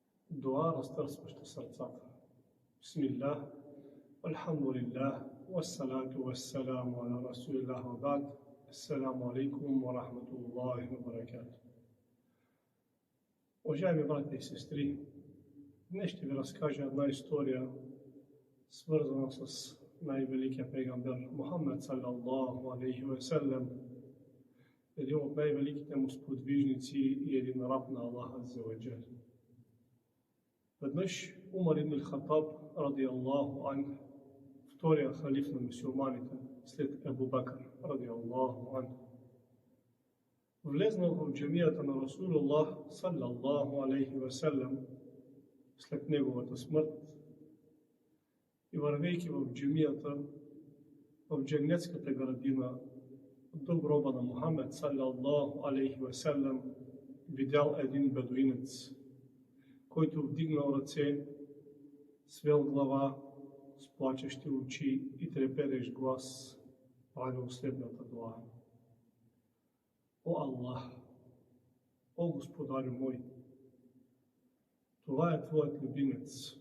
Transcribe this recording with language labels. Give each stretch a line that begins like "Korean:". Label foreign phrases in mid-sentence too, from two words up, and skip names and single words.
Bulgarian: Дуа, разтърсваща сърцата. Бисмилlah,
Arabic: الحمد لله، والصلاة والسلام على رسول الله وبعد. السلام عليكم ورحمة الله وبركاته.
Bulgarian: Уважаеми братя и сестри, днес ще ви разкажа една история, свързана с най-великия пейгамбер Мухаммед
Arabic: صلى الله عليه وسلم,
Bulgarian: един от най-великите му сподвижници и един раб на Аллах
Arabic: عز وجل.
Bulgarian: Веднъж Умар ибн Хатаб,
Arabic: رضي الله عنه,
Bulgarian: втория халиф на мюсюлманите след Абу Бакр,
Arabic: رضي الله عنه,
Bulgarian: влезнал в джамията на Расулуллах
Arabic: صلى الله عليه وسلم
Bulgarian: след неговата смърт и вървейки в джамията, в дженнетската градина до гроба на Мухаммед
Arabic: صلى الله عليه وسلم,
Bulgarian: видял един бедуинец, който вдигнал ръце, свел глава, с плачещи очи и треперещ глас, правил следната дуа. О Аллах, о Господарю мой, това е Твоят любимец.